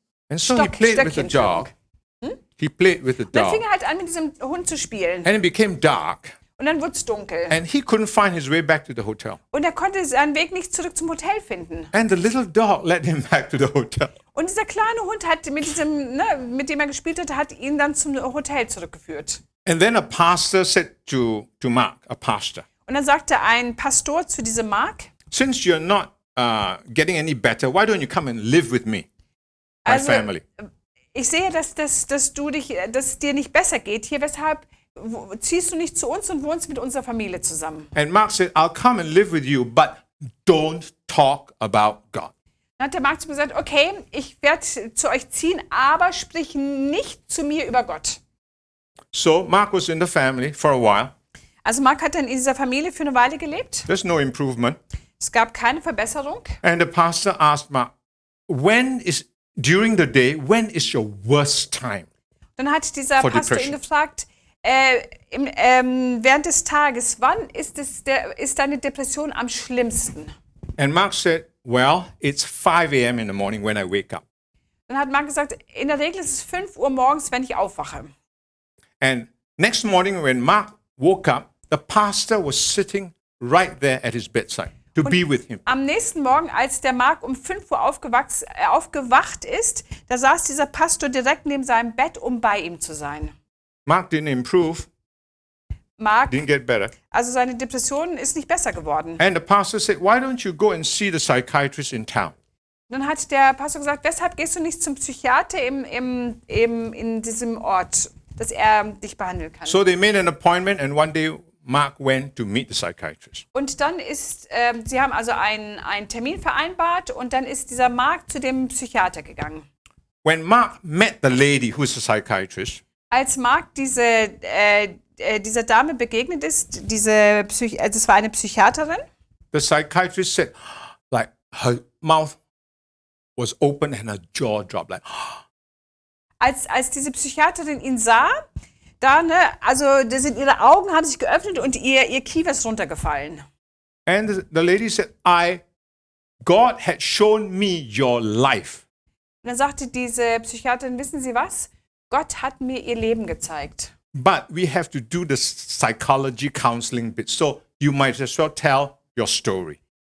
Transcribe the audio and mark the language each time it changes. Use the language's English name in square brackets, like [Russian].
[English] And so he played with the dog. He played with the [German] Dann [English] dog. [German] fing er halt an, mit diesem Hund zu spielen. [English] And it became dark. [German] Und dann wurde es dunkel. [English] And he couldn't find his way back to the hotel. [German] Und er konnte seinen Weg nicht zurück zum Hotel finden. [English] And the little dog led him back to the hotel. [German] Und dieser kleine Hund hat mit dem er gespielt hatte, hat ihn dann zum Hotel zurückgeführt. [English] And then a pastor said to Mark, a pastor, [German] Und dann sagte ein Pastor zu diesem Mark, [English] since you're not getting any better, why don't you come and live with me, my [German] Also, [English] family? [German] ich sehe, dass es dir nicht besser geht hier, weshalb ziehst du nicht zu uns und wohnst mit unserer Familie zusammen? [English] And Mark said, I'll come and live with you, but don't talk about God. [German] Dann hat der Mark zu mir gesagt, okay, ich werde zu euch ziehen, aber sprich nicht zu mir über Gott. [English] So Mark was in the family for a while. [German] Also Mark hat dann in dieser Familie für eine Weile gelebt. [English] There's no improvement. [German] Es gab keine Verbesserung. [English] And the pastor asked Mark, during the day, when is your worst time? [German] Dann hat dieser [English] For [German] Pastor [English] depression. [German] ihn gefragt, während des Tages, wann ist deine Depression am schlimmsten? [English] And Mark said, well, it's 5 a.m. in the morning when I wake up. [German] Dann hat Mark gesagt, in der Regel ist es 5 Uhr morgens, wenn ich aufwache. [English] And next morning when Mark woke up, the pastor was sitting right there at his bedside to be with him. [German] Am nächsten Morgen, als der Mark um 5 Uhr aufgewacht ist, da saß dieser Pastor direkt neben seinem Bett, um bei ihm zu sein. [English] Mark didn't improve, [German] Mark, [English] didn't get better. [German] also seine Depression ist nicht besser geworden. [English] And the pastor said, why don't you go and see the psychiatrist in town? [German] Dann hat der Pastor gesagt, weshalb gehst du nicht zum Psychiater in diesem Ort, dass er dich behandeln kann? [English] So they made an appointment and one day Mark went to meet the psychiatrist. [German] Und dann sie haben also einen Termin vereinbart und dann ist dieser Mark zu dem Psychiater gegangen. [English] When Mark met the lady who's a psychiatrist, [German] Als Mark dieser Dame begegnet ist, das war eine Psychiaterin, [English] the psychiatrist said, like her mouth was open and her jaw dropped, like, [German] als diese Psychiaterin ihn sah, ihre Augen haben sich geöffnet und ihr Kiefer ist runtergefallen. [English] and the lady said, God had shown me your life. [German] Und dann sagte diese Psychiaterin, wissen Sie was? Gott hat mir ihr Leben gezeigt. [English] But we have to do the psychology counseling bit. So you might as well tell your story.